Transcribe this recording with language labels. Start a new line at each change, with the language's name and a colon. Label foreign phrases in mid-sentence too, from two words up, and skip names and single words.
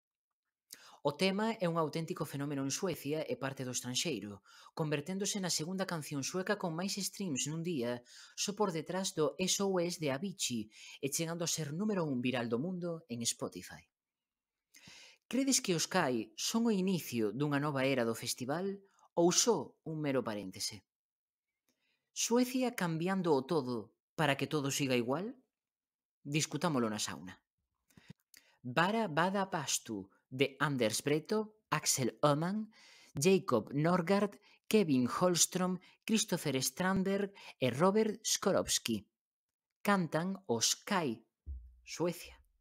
Galician: O tema é un auténtico fenómeno en Suecia e parte do estranxeiro, converténdose na segunda canción sueca con máis streams nun día, só por detrás do SOS de Avicii e chegando a ser número 1 viral do mundo en Spotify. Credes que os Sky son o inicio dunha nova era do festival ou só un mero paréntese? Suecia cambiando o todo para que todo siga igual? Discutámolo na sauna. Bara Bada Pastu, de Anders Breto, Axel Öhman, Jacob Norgard, Kevin Holstrom, Christopher Strandberg e Robert Skorowski. Cantan os Kai, Suecia.